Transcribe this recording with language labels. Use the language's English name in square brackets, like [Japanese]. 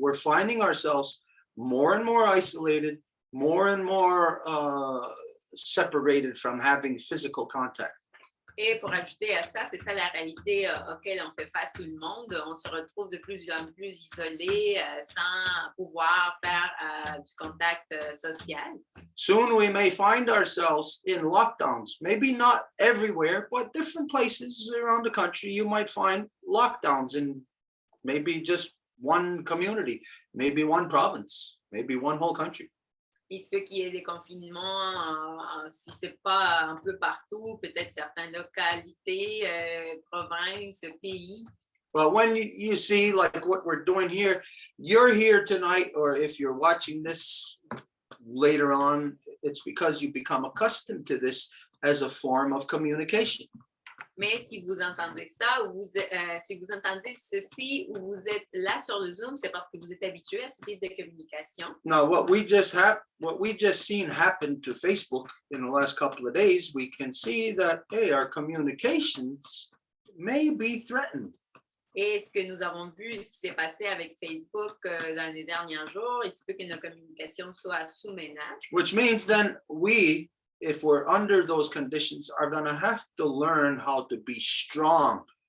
[English] We're finding ourselves more and more isolated, more and more separated from having physical contact. [French] Et pour ajouter à ça, c'est ça la réalité auquel on fait face tout le monde. On se retrouve de plus en plus isolés, sans pouvoir faire du contact social. [English] Soon we may find ourselves in lockdowns, maybe not everywhere, but different places around the country. You might find lockdowns in maybe just one community, maybe one province, maybe one whole country. [French] Il se peut qu'il y ait des confinements, si ce n'est pas un peu partout, peut-être certaines localités, provinces, pays. [English] But when you see like what we're doing here, you're here tonight, or if you're watching this later on, it's because you become accustomed to this as a form of communication. [French] Mais si vous entendez ça, ou si vous entendez ceci, ou vous êtes là sur le Zoom, c'est parce que vous êtes habitué à ce type de communication. [English] Now, what we just seen happen to Facebook in the last couple of days, we can see that, hey, our communications may be threatened. [French] Et ce que nous avons vu, ce qui s'est passé avec Facebook dans les derniers jours, il se peut que nos communications soient sous menace. [English] Which means then we, if we're under those conditions, are going to have to learn how to be strong.